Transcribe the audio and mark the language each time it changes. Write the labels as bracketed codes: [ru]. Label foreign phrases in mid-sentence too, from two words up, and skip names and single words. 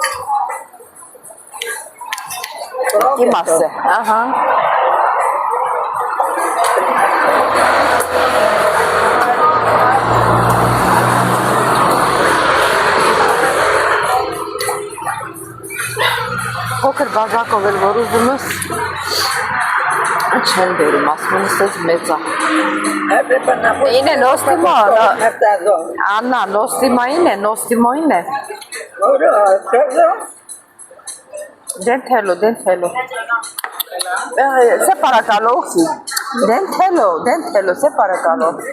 [hy] Իմասը, ահա։ Փոքր բաժակով էլ որ ուզում ես չեն բերում, ասում ես ես մեծա։ [el] Είναι νόστιμο, Άννα, νόστιμα είναι, νόστιμο είναι. Δεν θέλω. Σε παρακαλώ, όχι. Δεν θέλω, σε παρακαλώ.